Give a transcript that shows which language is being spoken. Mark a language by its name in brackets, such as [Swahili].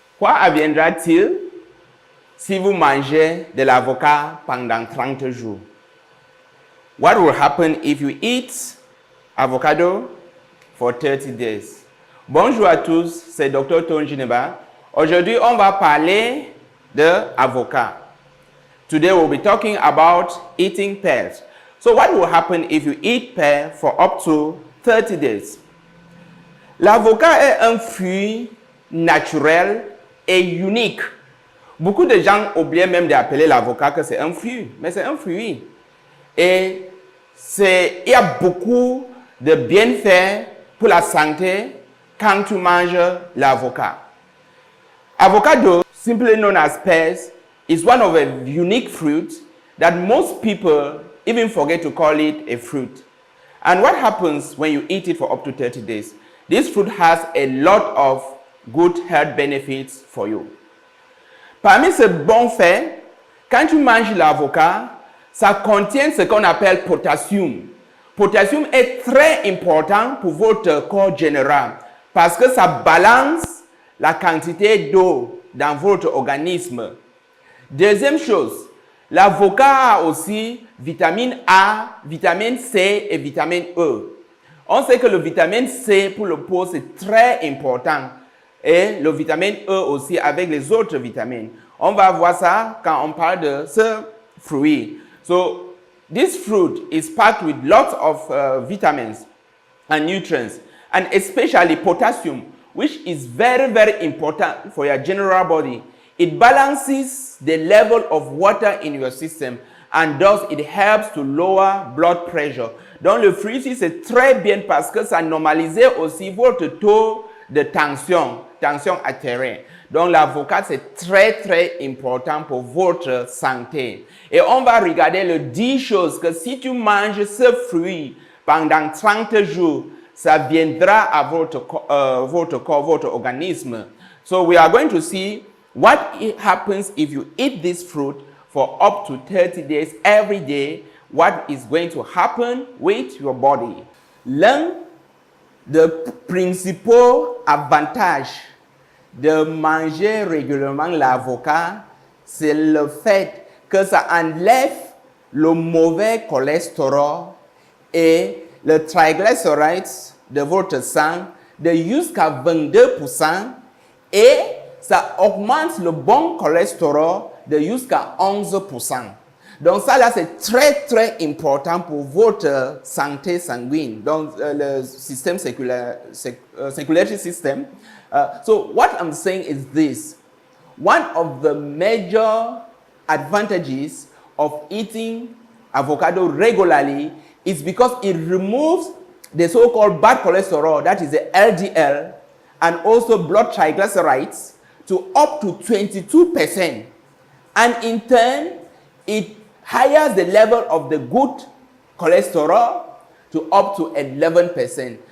[French] Quoi adviendra-t-il si vous mangez de l'avocat pendant 30 jours? [English] What will happen if you eat avocado for 30 days? [French] Bonjour à tous, c'est Dr. Tony Gineba. Aujourd'hui, on va parler de avocat. [English] Today, we'll be talking about eating pears. So what will happen if you eat pear for up to 30 days? [French] L'avocat est un fruit naturel et unique. Beaucoup de gens oublient même d'appeler l'avocat que c'est un fruit, mais c'est un fruit. Et il y a beaucoup de bienfaits pour la santé quand tu manges l'avocat. [English] Avocado, simply known as pears, is one of a unique fruit that most people even forget to call it a fruit. And what happens when you eat it for up to 30 days? This fruit has a lot of good health benefits for you. [French] Parmi ces bons faits, quand tu manges l'avocat, ça contient ce qu'on appelle potassium. Potassium est très important pour votre corps général parce que ça balance la quantité d'eau dans votre organisme. Deuxième chose, l'avocat a aussi vitamine A, vitamine C et vitamine E. On sait que le vitamine C pour le peau c'est très important et le vitamine E aussi avec les autres vitamines. On va voir ça quand on parle de ce fruit. [English] So this fruit is packed with lots of vitamins and nutrients, and especially potassium, which is very, very important for your general body. It balances the level of water in your system, and thus it helps to lower blood pressure. [French] Donc le fruit ici c'est très bien parce que ça normalise aussi votre taux de tension artérielle. Donc l'avocat c'est très très important pour votre santé. Et on va regarder les 10 choses que si tu manges ce fruit pendant 30 jours, ça viendra à votre corps, votre organisme. [English] So we are going to see what happens if you eat this fruit for up to 30 days every day. What is going to happen with your body? [French] L'un des principaux avantages de manger régulièrement l'avocat, c'est le fait que ça enlève le mauvais cholestérol et le triglycérides de votre sang de jusqu'à 22% et ça augmente le bon cholestérol de jusqu'à 11%. Donc ça là c'est très très important pour votre santé sanguine, donc le système [English] circulatory system. So what I'm saying is this: one of the major advantages of eating avocado regularly is because it removes the so-called bad cholesterol, that is the LDL, and also blood triglycerides to up to 22%, and in turn it higher the level of the good cholesterol to up to 11%.